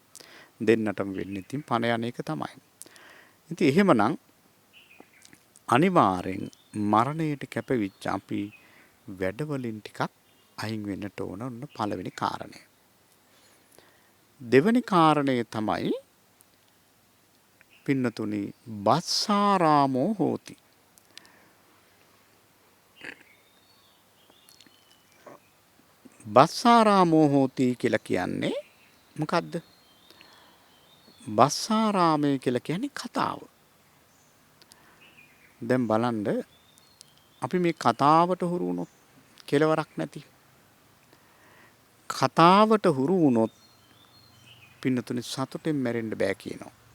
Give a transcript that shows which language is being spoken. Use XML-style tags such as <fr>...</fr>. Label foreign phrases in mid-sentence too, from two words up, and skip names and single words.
<si>දෙන්නටම වෙන්නේ ඉතින් පණ යන එක තමයි. ඉතින් එහෙමනම් අනිවාර්යෙන් මරණයට කැපවිච්ච අපි වැඩවලින් ටිකක් අයින් වෙන්නට ඕන පළවෙනි කාරණය. දෙවෙනි කාරණය තමයි පින්නතුනි</si> <pi>බස්සාරාමෝ හෝති. බස්සාරාමෝ හෝති</pi> <si>කියලා කියන්නේ මොකද්ද? බස්සාරාමය කියලා කියන්නේ කතාව. දැන් බලන්න අපි මේ කතාවට හුරු වුණොත් කෙලවරක් නැති. කතාවට හුරු වුණොත් පින්නතුනි සතුටෙන් මැරෙන්න බෑ කියනවා.</si>